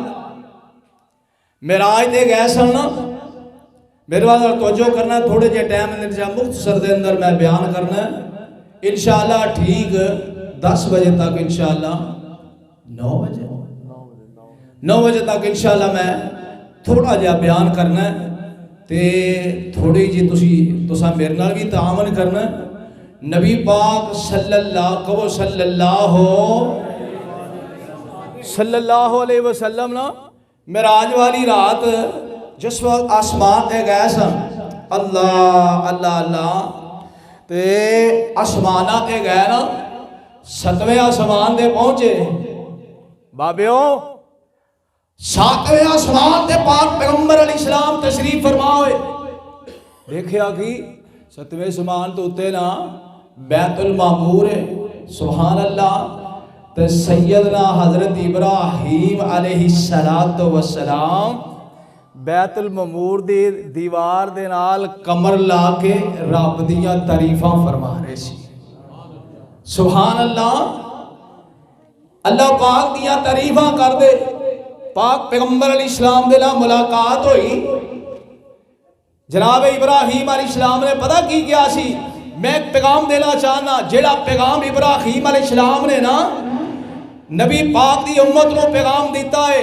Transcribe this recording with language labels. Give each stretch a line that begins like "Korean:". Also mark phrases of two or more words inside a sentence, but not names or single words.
Punjabi: معراج تے گئے سن نا میرے بعد توجہ کرنا تھوڑے جے ٹائم اندر مختصر دے اندر میں بیان کرنا انشاءاللہ ٹھیک 10 بجے تک انشاءاللہ 9 بجے تک انشاءاللہ میں تھوڑا جا بیان کرنا تے تھوڑی جی تساں میرے نال بھی تعاون کرنا. نبی پاک
Arabic: صلی اللہ علیہ وسلم
Punjabi: نا معراج والی رات جس وقت آسمان تے گئے سن اللہ اللہ اللہ تے آسمانہ تے گئے نا 7ویں آسمان تے پہنچے بابیو 7ویں آسمان تے پاک پیغمبر
Arabic: علیہ السلام
Punjabi: تشریف فرما ہوئے. دیکھیا کہ 7ویں آسمان تو اتے نا بیت المعمور ہے
Arabic: سبحان اللہ
Punjabi: تے سیدنا حضرت ابراہیم
Arabic: علیہ السلام
Punjabi: بیت المعمور دی دیوار دے نال کمر لا کے رب دیاں تعریفاں فرما رہے سی.
Arabic: سبحان اللہ
Punjabi: اللہ پاک دیاں تعریفاں کر دے. پاک پیغمبر
Arabic: علیہ السلام
Punjabi: دے نال ملاقات ہوئی. جناب ابراہیم
Arabic: علیہ السلام
Punjabi: نے پتہ کی کیا سی میں ایک پیغام دینا چاہنا جیڑا پیغام ابراہیم
Arabic: علیہ السلام
Punjabi: نے نا نبی پاک دی امت کو پیغام دیتا ہے.